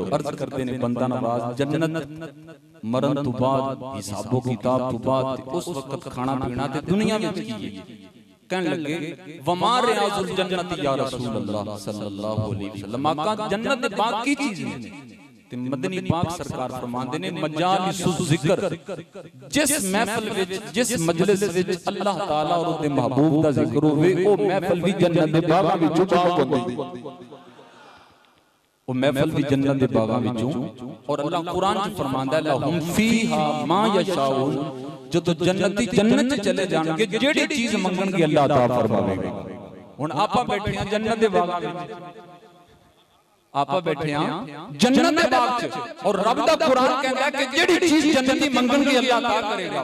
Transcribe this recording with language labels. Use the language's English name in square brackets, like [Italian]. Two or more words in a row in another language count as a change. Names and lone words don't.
[Punjabi] عرض کرتے نے بندہ نواز جنت مرن تو بعد حسابو کتاب تو بعد اس وقت کھانا پینا تے دنیا وچ کی ہے. کہنے لگے [Arabic] وما رياض الجنة يا رسول الله صلى الله عليه وسلم, [Punjabi] آقا جنت دے باغ کی چیز ہے? تے مدنی پاک سرکار فرماندے نے [Arabic] مجالس الذكر, [Punjabi] جس محفل وچ جس مجلس وچ اللہ تعالیٰ اور اسدے محبوب دا ذکر ہووے او محفل بھی جنت دے باغاں وچوں باغ ہوندی، وو محفل بھی جنت دے باغاں وچوں. اور اللہ قرآن چ فرماندا ہے [Arabic] لهم فيها ما يشاءون, [Punjabi] جو تو جنتی جنت چ چلے جانگے جیہڑی چیز منگنگے اللہ عطا فرماوےگا. ہن آپاں بیٹھے ہیں جنت دے باغاں وچ، آپاں بیٹھے ہیں جنت دے باغ چ اور رب دا قرآن کہندا ہے کہ جیہڑی چیز جنتی منگنگے اللہ عطا کرےگا.